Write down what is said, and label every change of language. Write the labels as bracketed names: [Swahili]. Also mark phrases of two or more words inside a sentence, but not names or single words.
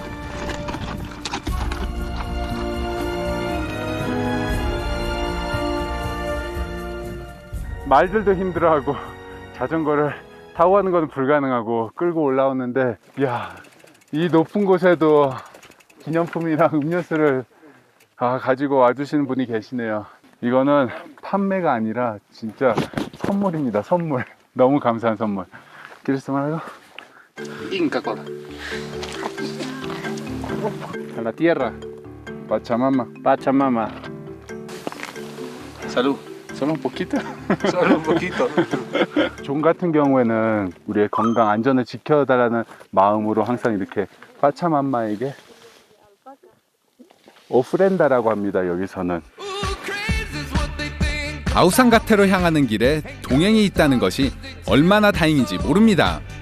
[Korean] 말들도 힘들어하고 자전거를 타고 가는 건 불가능하고 끌고 올라오는데, 이야, 이 높은 곳에도 기념품이랑 음료수를 가지고 와주시는 분이 계시네요. 이거는 판매가 아니라 진짜 선물입니다. 선물. 너무 감사한 선물. [Spanish] ¿Quieres tomar algo? Inca Cola. A la tierra. Pachamama. Pachamama. Salud. Solo un poquito? Solo un poquito. [Korean] 존 같은 경우에는 우리의 건강 안전을 지켜달라는 마음으로 항상 이렇게 파차맘마에게 오프렌다라고 합니다. 여기서는. 아우상가테로 향하는 길에 동행이 있다는 것이 얼마나 다행인지 모릅니다.